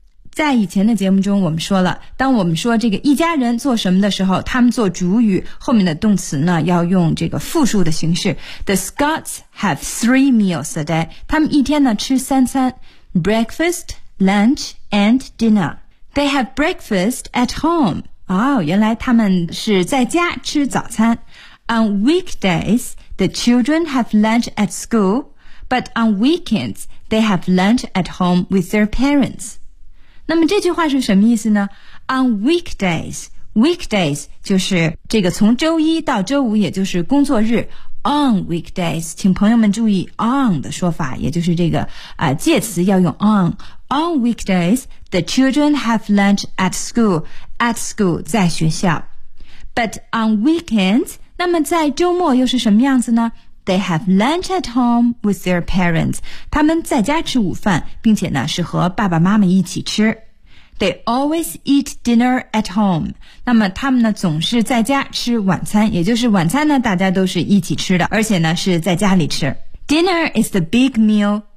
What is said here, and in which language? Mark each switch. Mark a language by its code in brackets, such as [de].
[zh] 在以前的节目中我们说了，当我们说这个一家人做什么的时候，他们做主语，后面的动词呢要用这个复数的形式。 [en] The Scots have three meals a day， [zh] 他们一天呢吃三餐 [en] Breakfast, lunch and dinner. They have breakfast at home. [zh] 哦，原来他们是在家吃早餐。 [en] On weekdays, the children have lunch at school. But on weekends, they have lunch at home with their parents. [zh] 那么这句话是什么意思呢？ [en] On weekdays weekdays [zh] 就是这个从周一到周五也就是工作日。 [en] On weekdays [zh] 请朋友们注意 on 的说法，也就是这个介词要用 on。 [en] On weekdays the children have lunch at school at school [zh] 在学校。 [en] But on weekends [zh] 那么在周末又是什么样子呢？ [en] They have lunch at home with their parents. [zh] 他们在家吃午饭，并且呢是和爸爸妈妈一起吃。 [en] They always eat dinner at home. [zh] 那么他们呢总是在家吃晚餐，也就是晚餐呢大家都是一起吃的，而且呢是在家里吃。 [en] Dinner is the big meal